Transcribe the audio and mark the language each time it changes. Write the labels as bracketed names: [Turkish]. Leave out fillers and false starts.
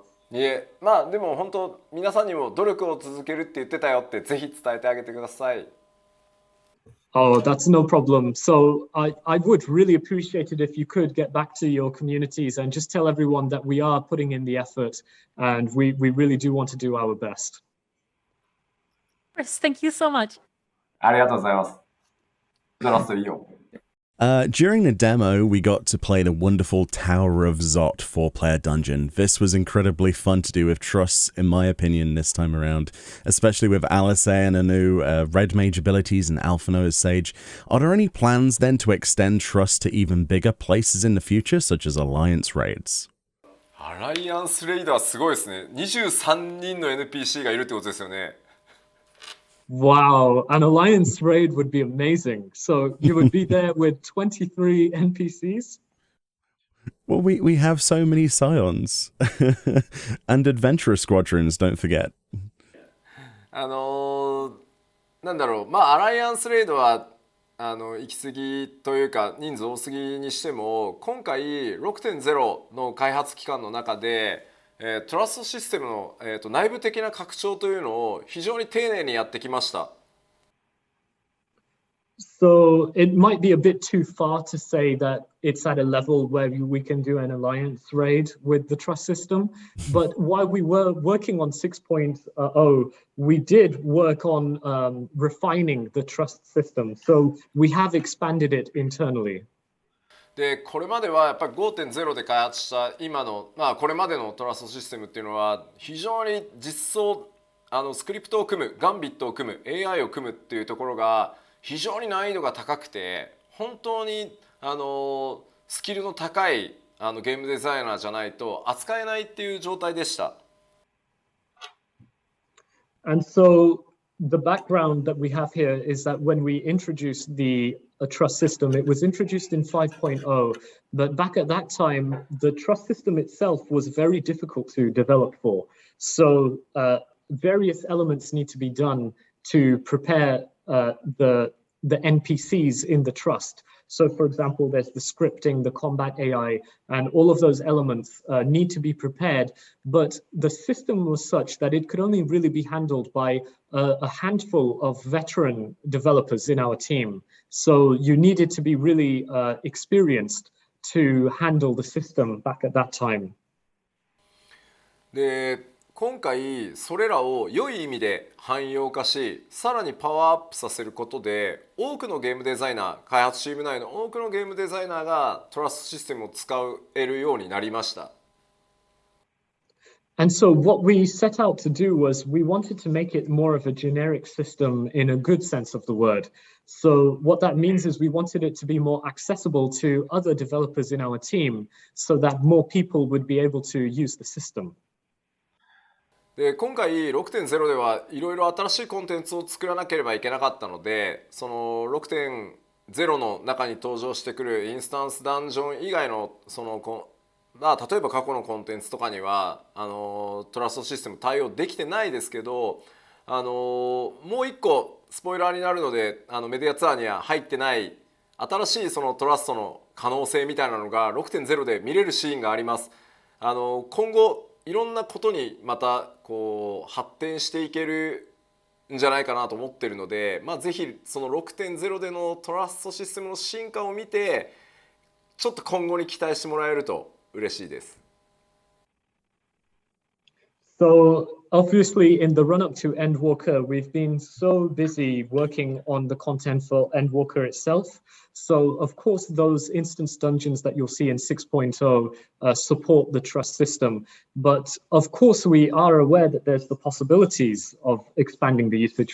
[Japanese] いえ、まあでも本当皆さんにも努力を続けるって言ってたよってぜひ伝えてあげてください。 [English] Oh, that's no problem. So I would really appreciate it if you could get back to your communities and just tell everyone that we are putting in the effort and we really do want to do our best. Chris, thank you so much. [Japanese] ありがとうございます。じゃあラストいいよ。 [English] During the demo, we got to play the wonderful Tower of Zot 4-player dungeon. This was incredibly fun to do with Truss, in my opinion, this time around, especially with Alice and Anu, Red Mage abilities, and Alphino as Sage. Are there any plans then to extend Truss to even bigger places in the future, such as Alliance raids? [Japanese] アライアンスレイドはすごいですね。23人の NPC がいるってことですよね。 [English] Wow, an alliance raid would be amazing. So you would be there with 23 NPCs? Well, we have so many Scions. And Adventurer Squadrons, don't forget. [Japanese] なんだろう、まあアライアンスレイドは行き過ぎというか人数多すぎにしても、今回 6.0 の開発期間の中でトラストシステムの、内部的な拡張というのを非常に丁寧にやってきました。 [English] So it might be a bit too far to say that it's at a level where we can do an alliance raid with the trust system. But while we were working on 6.0, we did work on refining the trust system. So we have expanded it internally. [Japanese] でこれまではやっぱり 5.0 で開発した今の、これまでのトラストシステムっていうのは非常に実装スクリプトを組むガンビットを組む AI を組むっていうところが非常に難易度が高くて、本当にスキルの高いゲームデザイナーじゃないと扱えないっていう状態でした。 [English] And so the background that we have here is that when we introduced the trust system, it was introduced in 5.0, but back at that time, the trust system itself was very difficult to develop for. So various elements need to be done to prepare the NPCs in the trust. So for example, there's the scripting, the combat AI, and all of those elements need to be prepared. But the system was such that it could only really be handled by a handful of veteran developers in our team. So you needed to be really experienced to handle the system back at that time. [Japanese] で今回それらを良い意味で汎用化し、さらにパワーアップさせることで多くのゲームデザイナー、開発チーム内の多くのゲームデザイナーがトラストシステムを使えるようになりました。 [English] And so what we set out to do was we wanted to make it more of a generic system in a good sense of the word. So what that means is we wanted it to be more accessible to other developers in our team so that more people would be able to use the system. [Japanese] で今回 6.0 ではいろいろ新しいコンテンツを作らなければいけなかったので、その 6.0 の中に登場してくるインスタンスダンジョン以外の例えば過去のコンテンツとかにはトラストシステム対応できてないですけど、もう一個スポイラーになるのでメディアツアーには入ってない新しいそのトラストの可能性みたいなのが 6.0 で見れるシーンがあります。今後いろんなことにまたこう発展していけるんじゃないかなと思ってるので、ぜひその 6.0 でのトラストシステムの進化を見てちょっと今後に期待してもらえると嬉しいです。 [English] So obviously in the run-up to Endwalker, we've been so busy working on the content for Endwalker itself. So of course, those instance dungeons that you'll see in 6.0 support the trust system. But of course, we are aware that there's the possibilities of expanding the usage.